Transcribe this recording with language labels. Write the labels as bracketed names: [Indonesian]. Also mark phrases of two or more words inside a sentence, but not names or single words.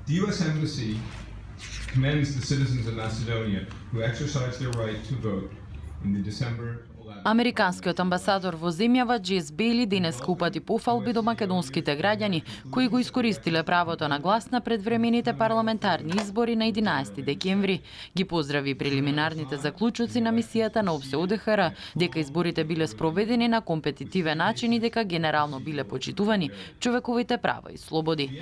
[English] The U.S. Embassy commends the citizens of Macedonia who exercised their right to vote in the December 11. [Macedonian] Американскиот амбасадор во земјава Джес Бейли денеска упати пофалби до македонските граѓани кои го искористиле правото на глас на предвремените парламентарни избори на 11 декември. Ги поздрави прелиминарните заклучоци на мисијата на ОПСЕ ОДХР дека изборите биле спроведени на компетитивен начин и дека генерално биле почитувани човековите права и слободи.